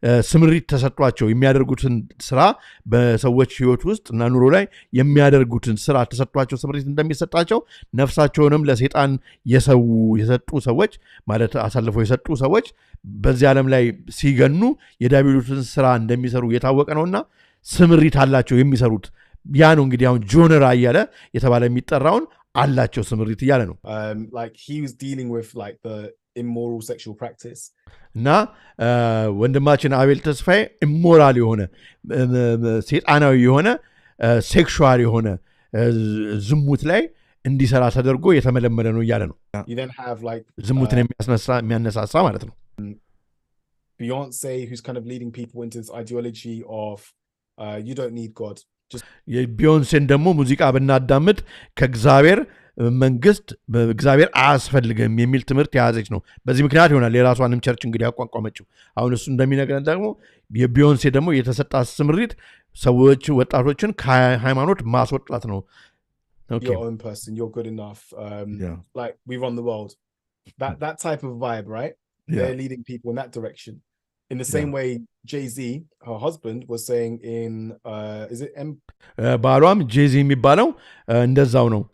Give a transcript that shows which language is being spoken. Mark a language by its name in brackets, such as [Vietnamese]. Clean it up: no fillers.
[Amharic] ስምሪት ተሰጧቸው የሚያደርጉትን ስራ በሰዎች ህይወት ውስጥ እና ኑሮ ላይ የሚያደርጉትን ስራ ተሰጧቸው ስምሪት እንደሚሰጣቸው ነፍሳቸውንም ለሰይጣን የሰጡ ሰዎች ማለት አሳልፈው የሰጡ ሰዎች በዚህ ዓለም ላይ ሲገኑ የዲያብሎስን ስራ እንደሚሰሩ የታወቀ ነውና ስምሪት አላቸው የሚሰሩት ያ ነው እንግዲህ አሁን ጆነር እያለ የተባለ የሚጠራውን አላቸው ስምሪት እያለ ነው [English] like he was dealing with like the immoral sexual practice [Amharic] እና ወንድማችን አቤል ተስፋዬ ኢሞራል የሆነ ሰይጣናዊ የሆነ ሴክሹዋል የሆነ ዝሙት ላይ እንዲሰራ ተደርጎ የተመለመለ ነው እያለ ነው [English] you then have like [Amharic] ዝሙትን የሚያነሳሳ ማለት ነው [English] Beyonce who's kind of leading people into this ideology of you don't need God just [Amharic] የቢዮንሴን ደግሞ ሙዚቃ ብናዳምጥ ከእግዚአብሔር መንግስት በእግዚአብሔር አያስፈልግም የሚል ትምህርት የያዘች ነው በዚህ ምክንያት ይሆናል የራሷንም ቸርች እንግዲህ ያቋቋመችው አሁን እሱ እንደሚነግረን ደግሞ የቢዮንሴ ደግሞ የተሰጣት ስምሪት ሰዎች ወጣቶችን ከሃይማኖት ማስወጣት ነው [English] your own person you're good enough like we run the world that type of vibe right they're leading people in that direction in the same way Jay-Z her husband was saying in is it [Amharic] ባሏም ጄዚ የሚባለው እንደዛው ነው